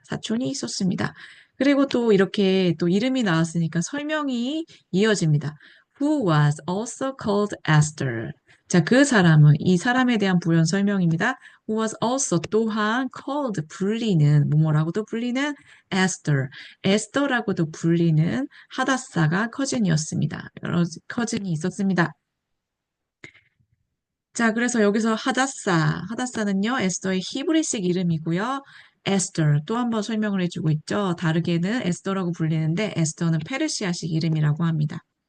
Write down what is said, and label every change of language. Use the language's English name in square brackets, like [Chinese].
[Korean] 사촌이 있었습니다. 그리고 또 이렇게 또 이름이 나왔으니까 설명이 이어집니다. [English] Who was also called Esther. [Korean] 자, 그 사람은 이 사람에 대한 부연 설명입니다. [English] Who was also [Korean] 또한 [English] called [Korean] 불리는 뭐뭐라고도 불리는 [English] Esther. [Korean] 에스더라고도 불리는 하다사가 커즌이었습니다. 여러 커즌이 있었습니다. 자, 그래서 여기서 하다사는요, 에스더의 히브리식 이름이고요. 에스터, 또 한 번 설명을 해주고 있죠. 다르게는 에스더라고 불리는데, 에스더는 페르시아식 이름이라고 합니다.